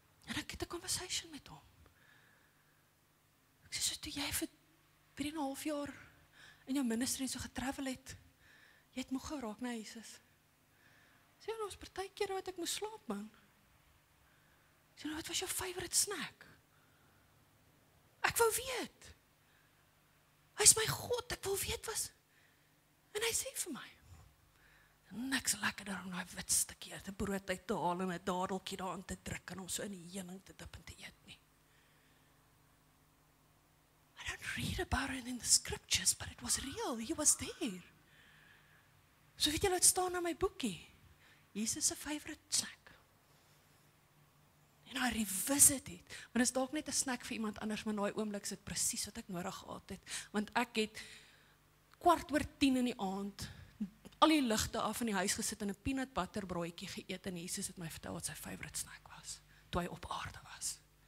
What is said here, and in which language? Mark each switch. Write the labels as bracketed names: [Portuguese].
[Afrikaans] En ek het 'n conversation met hom. Ek sê, so toe jy vir 3,5 jaar in jou ministry so getravel het, jy het moeg geraak, nee Jesus. Sê, nou was partykeer wat ek moes slaap, man. Sê, nou wat was jou favorite snack? Ek wou weet. Hy is my God, ek wil weet was. En hy sê vir my, niks lekkerder om daai wit stukkie uit 'n brood uit te haal en 'n dadeltjie daarin te druk en hom so in die heuning te dip en te eet nie. [English] I don't read about it in the scriptures, but it was real, he was there. [Afrikaans] So weet jy wat staan in my boekie? Jesus se favorite snack. En [English] I revisit it, [Afrikaans] want is dalk net 'n snack vir iemand anders, maar in daai oomblik is dit presies wat ek nodig gehad het, want ek het 10:15 in die aand, al die ligte af in die huis gesit en 'n peanut butter broodjie geëet, en Jesus het my vertel wat sy favorite snack was, toe hy op aarde was.